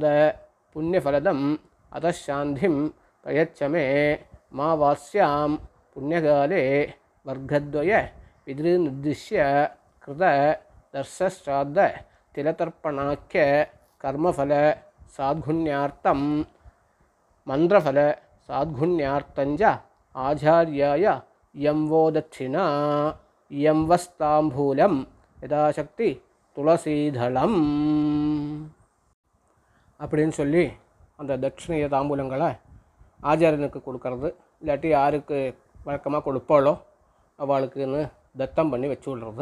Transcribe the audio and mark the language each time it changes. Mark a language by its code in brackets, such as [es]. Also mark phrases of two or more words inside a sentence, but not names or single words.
[sa] पुण्यफलदम् अतः शान्तिं प्रयच्छ मे अमावास्यां पुण्यकाले वर्गद्वय पितॄन् निर्दिश्य कृत दर्शश्राद्ध तिलतर्पणाख्य कर्मफल साद्गुण्यार्थं मन्त्रफल साद्गुण्यार्थं च आचार्याय इयं वो दक्षिणा इयं सताम्बूलं यथाशक्ति तुलसीदलम् [ta] அப்படின்னு சொல்லி அந்த தட்சிணைய தாம்பூலங்களை ஆச்சாரியனுக்கு கொடுக்கறது. இல்லாட்டி யாருக்கு வழக்கமாக கொடுப்பாளோ அவளுக்குன்னு தத்தம் பண்ணி வச்சு விடுறது.